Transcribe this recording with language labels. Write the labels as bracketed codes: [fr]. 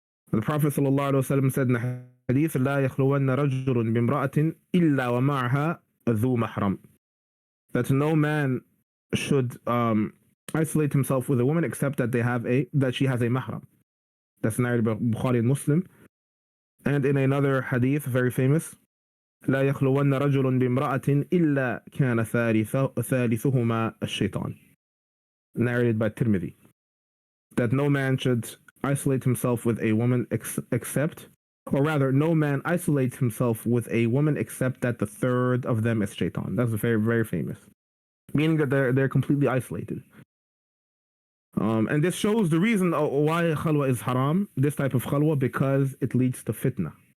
[en] The Prophet sallallahu alaihi wasallam said in the hadith, [ar] لا يخلون رجل بامرأة إلا ومعها ذو محرم. [en] That no man should isolate himself with a woman except that she has a mahram. That's narrated by Bukhari and Muslim. And in another hadith, very famous, [ar] لا يخلون رجل بامرأة إلا كان ثالثهما الشيطان. [en] Narrated by Tirmidhi. That no man should isolate himself with a woman except, or rather, no man isolates himself with a woman except that the third of them is shaitan. That's very, very famous. Meaning that they're completely isolated. And this shows the reason why khalwa is haram, this type of khalwa, because it leads to fitna.